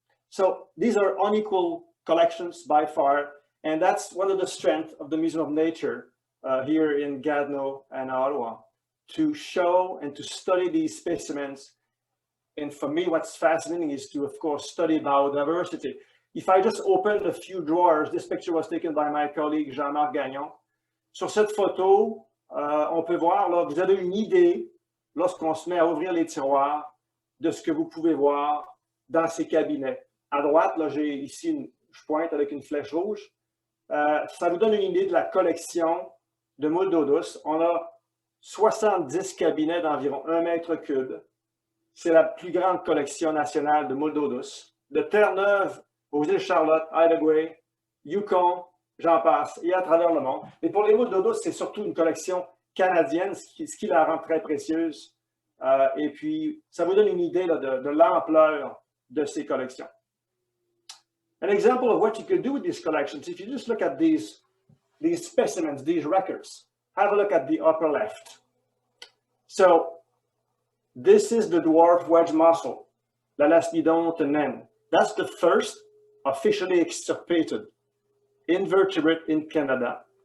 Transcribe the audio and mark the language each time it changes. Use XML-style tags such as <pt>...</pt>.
<en>So these are unequal collections by far, and that's one of the strengths of the Museum of Nature here in Gatineau and Ottawa, to show and to study these specimens. And for me, what's fascinating is to, of course, study biodiversity. If I just open a few drawers, this picture was taken by my colleague Jean-Marc Gagnon.</en> <fr>Sur cette photo, on peut voir, là, vous avez une idée, lorsqu'on se met à ouvrir les tiroirs, de ce que vous pouvez voir dans ces cabinets. À droite, là, j'ai ici je pointe avec une flèche rouge. Ça vous donne une idée de la collection de moules d'eau douce. On a 70 cabinets d'environ 1 mètre cube. C'est la plus grande collection nationale de moules d'eau douce. De Terre-Neuve aux îles Charlotte, Idaho, Yukon, j'en passe, et à travers le monde. Mais pour les moules d'eau douce, c'est surtout une collection canadienne, ce qui la rend très précieuse. Et puis, ça vous donne une idée là, de l'ampleur de ces collections.</fr> <en>An example of what you could do with these collections, if you just look at these specimens, these records, have a look at the upper left. So this is the dwarf wedge mussel, la lastidonte naine. That's the first officially extirpated invertebrate in Canada.</en>